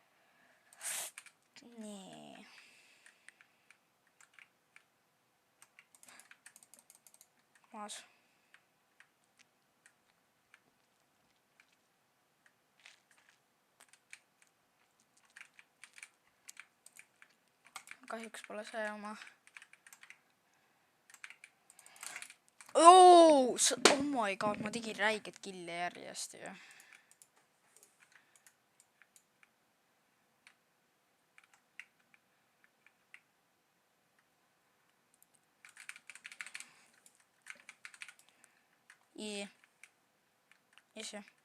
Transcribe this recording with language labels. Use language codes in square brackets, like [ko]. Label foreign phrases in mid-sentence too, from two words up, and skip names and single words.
[et] Nii. Maas. Kahjuks pole see oma. [en] Oh my god, [et] ma tegin räiget kille järjest ju. Ise.